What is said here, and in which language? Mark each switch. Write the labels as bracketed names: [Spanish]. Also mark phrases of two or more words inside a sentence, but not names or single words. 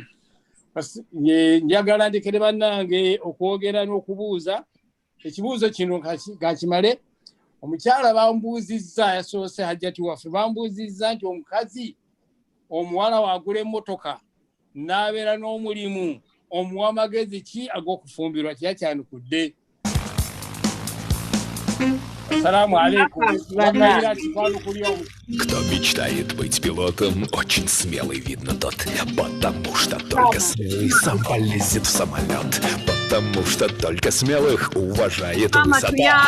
[Ganda] Njagala ndekere bannange okwogera n'okubuuza ekibuuzo kino kakimale omukyala bambuuzizza yasoose hajjati waffe bambuuzizza nti omukazi omuwala waagula emmotoka n'abeera n'omulimu omuwa magezi ki ag'okufumbirwa kyakyanukudde. [Arabic] السلام عليكم. [Russian] Кто мечтает быть пилотом, очень смелый, видно тот. Потому что только смелый сам полезет в самолет. Потому что только смелых уважает высота.